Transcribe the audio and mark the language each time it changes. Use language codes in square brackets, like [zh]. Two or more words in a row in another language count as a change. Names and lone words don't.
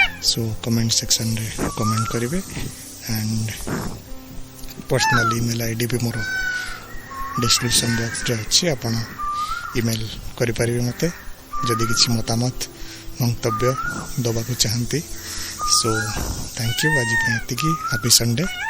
[or] So, [en] comment section-re [or] କମେଣ୍ଟ କରିବେ [en] and personal email ID [or] ବି ମୋର [en] description box-re [or] ଅଛି, ଆପଣ ଇମେଲ କରିପାରିବେ ମୋତେ ଯଦି କିଛି ମତାମତ, ମନ୍ତବ୍ୟ ଦେବାକୁ ଚାହାନ୍ତି। [en] So, thank you, [or] ଆଜି ପାଇଁ ଏତିକି। [en] happy Sunday.